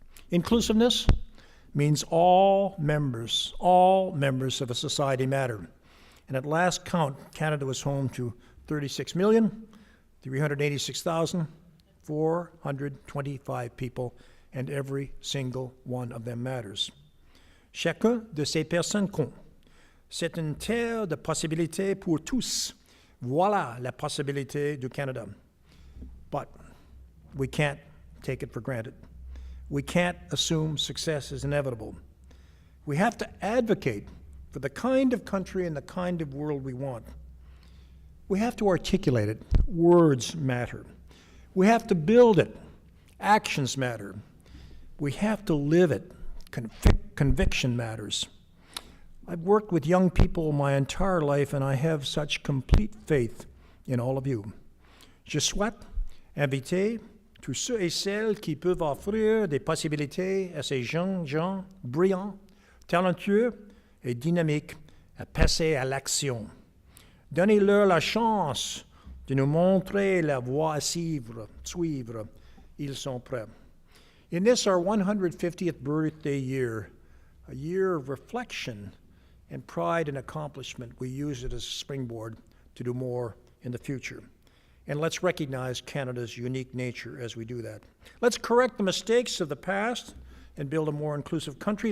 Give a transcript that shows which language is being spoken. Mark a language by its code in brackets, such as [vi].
[en] Inclusiveness means all members of a society matter. And at last count, Canada was home to 36,386,425 people, and every single one of them matters. [fr] Chacun de ces personnes compte. C'est une terre de possibilités pour tous. Voilà la possibilité du Canada. [en] But we can't take it for granted. We can't assume success is inevitable. We have to advocate for the kind of country and the kind of world we want. We have to articulate it. Words matter. We have to build it. Actions matter. We have to live it. Conviction matters. I've worked with young people my entire life, and I have such complete faith in all of you. [fr] Je souhaite inviter tous ceux et celles qui peuvent offrir des possibilités à ces jeunes gens brillants, talentueux et dynamiques à passer à l'action. Donnez-leur la chance de nous montrer la voie à suivre. Ils sont prêts. [en] In this, our 150th birthday year, a year of reflection and pride and accomplishment, we use it as a springboard to do more in the future. And let's recognize Canada's unique nature as we do that. Let's correct the mistakes of the past and build a more inclusive country.